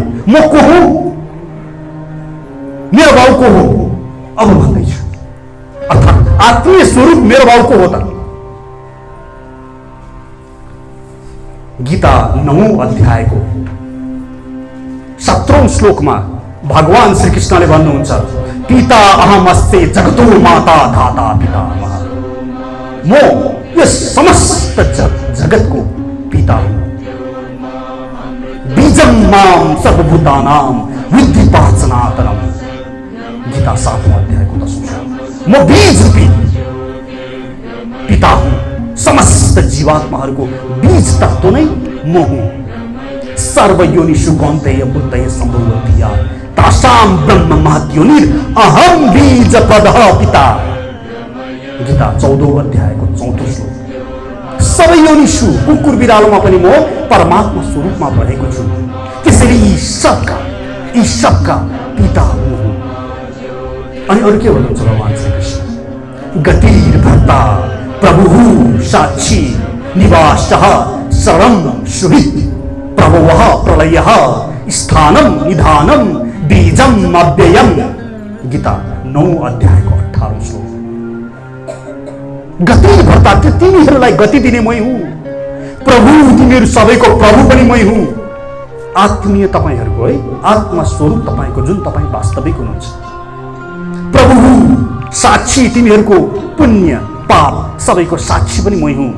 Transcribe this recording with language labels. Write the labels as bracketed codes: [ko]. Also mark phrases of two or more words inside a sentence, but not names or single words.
[ne] म को हुँ? मेरो बाउ को हो? अब भन्दैछु। अर्थात् आत्मीय स्वरूप मेरो बाउ को हो त? गीता 9औं अध्यायको 17औं श्लोकमा भगवान श्री कृष्णले भन्नुहुन्छ, [sa] पिता अहमस्ते जगतो माता धाता पितामह। [ne] म यस समस्त जगतको पिता हुँ। [sa] बीजम माम सर्वभूतानां विद्धि सनातनम। [ne] गीता 7औं अध्यायको 10औं श्लोक। म बीज रूपी पिता हुँ। समस्त जीवात्माहरूको बीज तत्व नै म हुँ। [sa] सर्वयोनिषु कौन्तेय बुद्धय सम्भवन्ति तासां ब्रह्म महद्योनिर अहम बीज पदः पिता। [ne] गीता 14औं अध्यायको 34औं श्लोक। सबै योनिषु, कुकुर बिरालोमा पनि म परमात्मा स्वरूपमा रहेको छु। त्यसैले यी यी सबका पिता म हुँ। अनि अरू के भन्नुहुन्छ भगवान श्री कृष्ण? [sa] गतिर् भर्ता प्रभुः साक्षी निवासः शरणं सुहृत् प्रभवः प्रलयः स्थानं निधानं बीजम् अव्ययम्। [ne] गीता 9 अध्यायको 18 श्लोक। गति भर्ता, तिमीहरूलाई गति दिने मै हुँ। प्रभु, तिमीहरू सबैको प्रभु पनि मै हुँ। आत्मीय तपाईहरूको है, आत्मा स्वरूप तपाईको, जुन तपाईँ वास्तविक हुनुहुन्छ। प्रभु साक्षी, तिमीहरूको पुण्य पाप सबैको साक्षी पनि मै हुँ।